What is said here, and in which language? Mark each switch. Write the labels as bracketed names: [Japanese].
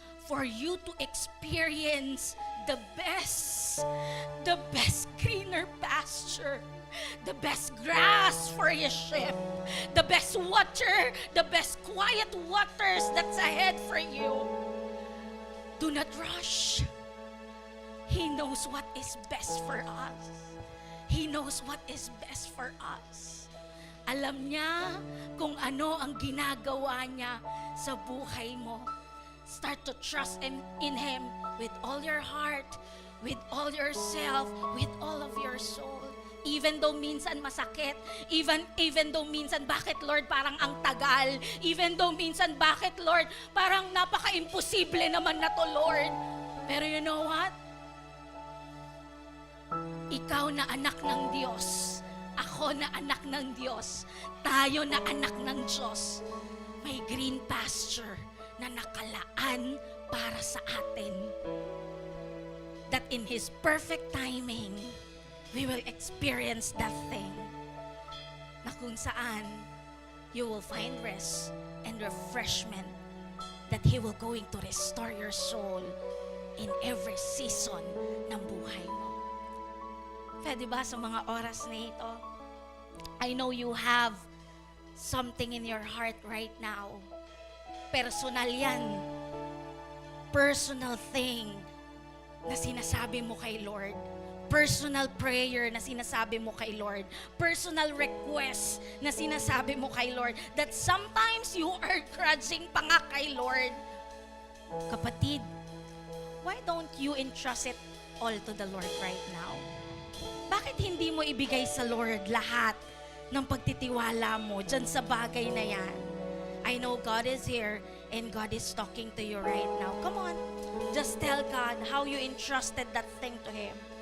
[English] for you to experience the best greener pasture, the best grass for your sheep, the best water, the best quiet waters that's ahead for you. Do not rush. He knows what is best for us. He knows what is best for us. [Filipino] Alam niya kung ano ang ginagawa niya sa buhay mo. [English] Start to trust in Him with all your heart, with all yourself, with all of your soul. Even though [Filipino] minsan masakit, even though minsan bakit Lord parang ang tagal, even though minsan bakit Lord parang napaka-imposible naman na to Lord. Pero [English] you know what? [Filipino] Ikaw na anak ng Diyos, ako na anak ng Diyos, tayo na anak ng Diyos, may green pasture na nakalaan para sa atin. [English] That in His perfect timing, we will experience that thing [Filipino] na kung saan [English] you will find rest and refreshment, that He will going to restore your soul in every season [Filipino] ng buhay mo. Kaya diba sa mga oras na ito, [English] I know you have something in your heart right now. [Filipino] Personal yan. [English] Personal thing [Filipino] na sinasabi mo kay Lord. [English] Personal prayer [Filipino] na sinasabi mo kay Lord. [English] Personal request [Filipino] na sinasabi mo kay Lord. [English] That sometimes you are grudging [Filipino] pa nga kay [English] Lord. Kapatid, why don't you entrust it all to the Lord right now? [Filipino] Bakit hindi mo ibigay sa Lord lahat ng pagtitiwala mo dyan sa bagay na yan? [English] I know God is here and God is talking to you right now. Come on, just tell God how you entrusted that thing to Him.